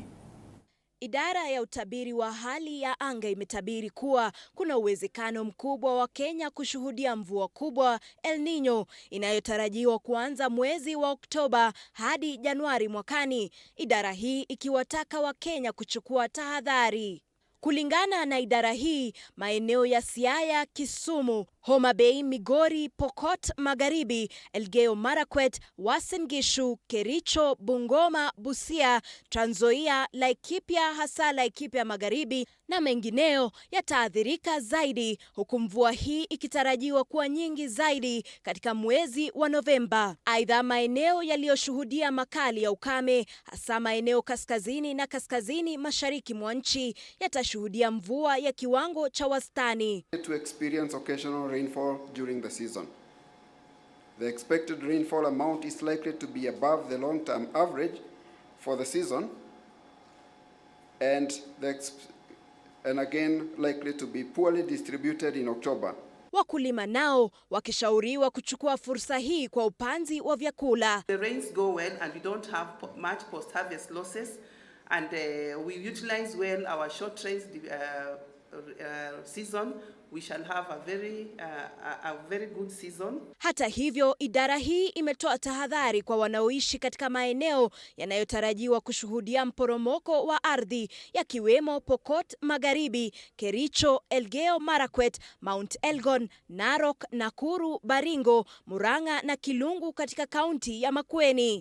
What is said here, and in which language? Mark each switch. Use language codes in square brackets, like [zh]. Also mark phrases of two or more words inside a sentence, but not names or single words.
[sw] Idara ya utabiri wa hali ya anga imetabiri kuwa kuna uwezekano mkubwa wa Kenya kushuhudia mvua kubwa El Nino inayotarajiwa kuanza mwezi wa Oktoba hadi Januari mwakani. Idara hii ikiwataka Wakenya kuchukua tahadhari. Kulingana na idara hii, maeneo ya Siaya, Kisumu, Homa Bay, Migori, Pokot Magharibi, Elgeyo Marakwet, Uasin Gishu, Kericho, Bungoma, Busia, Trans Nzoia, Laikipia hasa Laikipia Magharibi na mengineo yataathirika zaidi, huku mvua hii ikitarajiwa kuwa nyingi zaidi katika mwezi wa Novemba. Aidha, maeneo yaliyoshuhudia makali ya ukame hasa maeneo kaskazini na kaskazini mashariki mwa nchi yatashuhudia mvua ya kiwango cha wastani. [en] To experience occasional rainfall during the season. The expected rainfall amount is likely to be above the long-term average for the season, and again likely to be poorly distributed in October. Wakulima nao wakishauriwa kuchukua fursa hii kwa upanzi wa vyakula. The rains go well and we don't have much post-harvest losses, and we utilize well our short rains season. We shall have a very good season. [sw] Hata hivyo, idara hii imetoa tahadhari kwa wanaoishi katika maeneo yanayotarajiwa kushuhudia mporomoko wa ardhi, yakiwemo Pokot Magharibi, Kericho, Elgeyo Marakwet, Mount Elgon, Narok, Nakuru, Baringo, Murang'a na Kilungu katika kaunti ya Makueni.